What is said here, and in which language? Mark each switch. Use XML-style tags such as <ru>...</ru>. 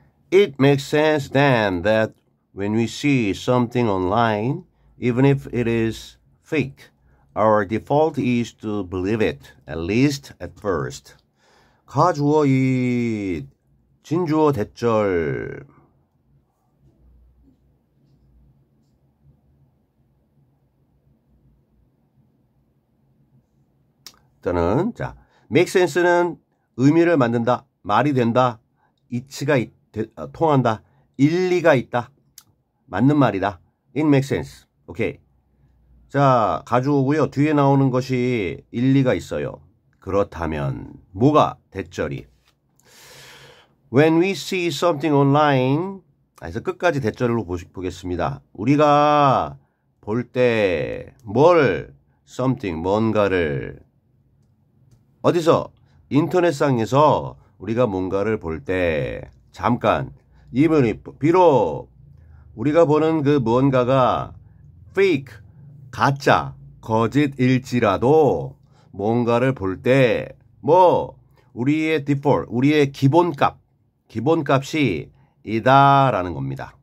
<en>It makes sense then that when we see something online, even if it is fake, our default is to believe it, at least at first.</en> <ko>가주어 이 진주어 대절 일단은 자,</ko> <en>make sense</en> <ko>는 의미를 만든다, 말이 된다, 이치가 통한다, 일리가 있다, 맞는 말이다.</ko> <en>It makes sense.</en> <ko>오케이. 자, 가져오고요. 뒤에 나오는 것이 일리가 있어요. 그렇다면 뭐가 대절이?</ko> <en>When we see something online,</en> <ko>그래서 끝까지 대절로 보겠습니다. 우리가 볼 때 뭘</ko> <en>something</en> <ko>뭔가를 어디서 인터넷상에서 우리가 뭔가를 볼 때 잠깐</ko> <en>even</en> <ko>비록 우리가 보는 그 무언가가</ko> <en>fake</en> <ko>가짜 거짓일지라도 뭔가를 볼 때 뭐 우리의 디폴트 우리의 기본값이 이다라는 겁니다.</ko>